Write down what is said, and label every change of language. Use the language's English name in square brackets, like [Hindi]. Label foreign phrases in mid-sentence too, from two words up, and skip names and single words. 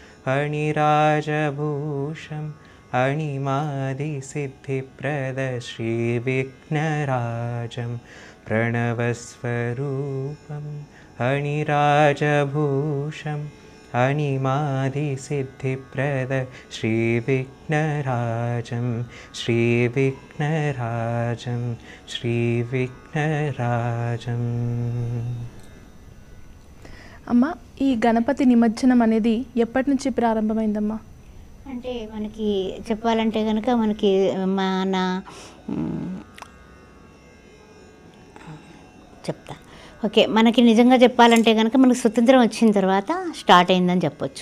[Sanskrit] अणिराजभूषम् अणिमादिसिद्धिप्रद श्रीविघ्नराजं प्रणवस्वरूपम् अणिराजभूषम् अणिमादिसिद्धिप्रद श्रीविघ्नराजं श्रीविघ्नराजं श्रीविघ्नराजं [Telugu] అమ్మ, ఈ గణపతి నిమజ్జనం అనేది ఎప్పటి నుంచి ప్రారంభమైందమ్మా? అంటే మనకి చెప్పాలంటే కనుక మనకి మన చెప్తా. ఓకే, మనకి నిజంగా చెప్పాలంటే కనుక మనకి స్వతంత్రం వచ్చిన తర్వాత స్టార్ట్ అయిందని చెప్పొచ్చు.